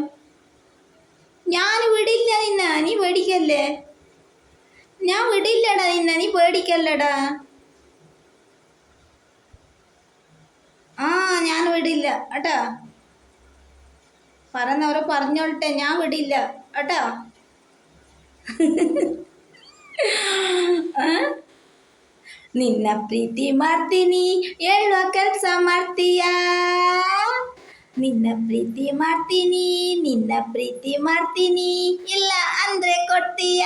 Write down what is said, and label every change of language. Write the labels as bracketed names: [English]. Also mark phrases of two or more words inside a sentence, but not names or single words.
[Malayalam] ഞാൻ വിടില്ല നിന്ന, നീ പേടിക്കല്ലേ. ഞാൻ വിടില്ലടാ നിന്ന, നീ പേടിക്കല്ലടാ. ആ, ഞാൻ വിടില്ല കേട്ടാ. പറഞ്ഞവരെ പറഞ്ഞോട്ടെ, ഞാൻ വിടില്ല കേട്ടാ. [Kannada] ನಿನ್ನ ಪ್ರೀತಿ ಮಾಡ್ತೀನಿ ಹೇಳುವ ಕೆಲಸ ಮಾಡ್ತೀಯಾ? ನಿನ್ನ ಪ್ರೀತಿ ಮಾಡ್ತೀನಿ, ನಿನ್ನ ಪ್ರೀತಿ ಮಾಡ್ತೀನಿ, ಇಲ್ಲ ಅಂದ್ರೆ ಕೊಡ್ತೀಯಾ?